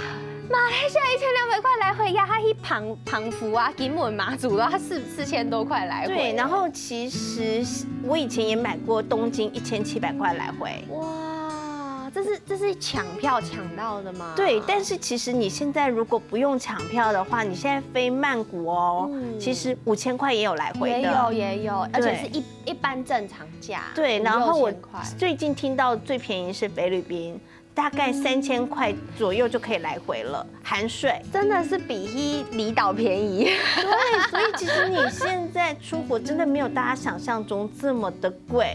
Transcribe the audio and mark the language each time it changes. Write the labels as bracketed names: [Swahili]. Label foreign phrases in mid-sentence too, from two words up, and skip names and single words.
[Chinese] 馬來西亞1200塊來回呀，它去澎湖啊、金門、馬祖都要4000多塊來回。對，然後其實我以前也買過東京1700塊來回。哇，這是搶票搶到的嗎？對，但是其實你現在如果不用搶票的話，你現在飛曼谷哦，其實5000 塊也有來回的。也有，而且是一般正常價。對，然後我最近聽到最便宜是菲律賓。 大概3000块左右就可以来回了，含税。真的是比离岛便宜。对，所以其实你现在出国真的没有大家想象中这么的贵。